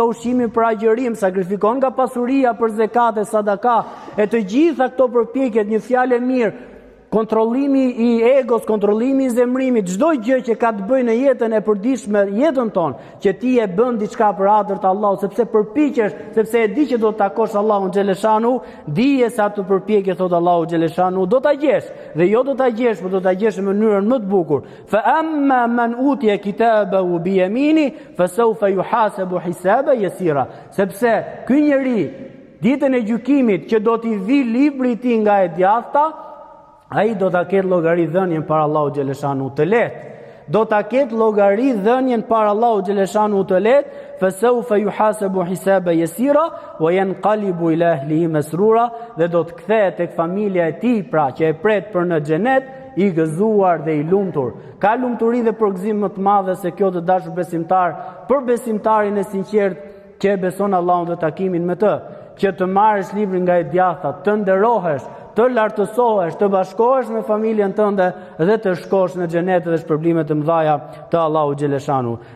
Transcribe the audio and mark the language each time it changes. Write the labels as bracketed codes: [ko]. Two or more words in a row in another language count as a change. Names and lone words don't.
[sq] ushqimi për agjërim, sakrifikon nga pasuria për zekate, sadaka, e të gjitha këto përpjekjet, një fjalë mirë, kontrollimi i egos, kontrollimi i zemrimit, çdo gjë që ka të bëjë në jetën e përditshme, jetën tonë, që ti e bën diçka për atë të Allahut, sepse përpiqesh, sepse e di që do të takosh Allahun xhaleshanu, dije se atë përpjekje thot Allahu xhaleshanu do ta gjesh, dhe jo do ta gjesh, por do ta gjesh në mënyrën më të bukur. [ar] فأما من أوتي كتابه بيمينه فسوف يحاسب حسابا يسيرا. [sq] Sepse ky njeri ditën e gjykimit që do t'i vi libri i tij nga e djathta, ai do ta ketë llogari dhënien para Allahu xhaleshanu të lehtë. Do ta ketë llogari dhënien para Allahu xhaleshanu të lehtë, [ar] فسوف يحاسب حسابا يسيرا وينقلب إلى أهله مسرورا, [sq] dhe do të kthehet tek familja e tij, pra që e pret për në xhenet, i gëzuar dhe i lumtur. Ka lumturi dhe përgëzim më të madhe se kjo të dashur besimtar, për besimtarin e sinqert që e beson Allahun dhe takimin me të, që të marrësh librin nga e djathta, të nderohesh, të lartësohesh, të bashkohesh me familjen tënde dhe të shkosh në xhenet dhe shpërblimet e mëdha të Allahu xhaleshanu.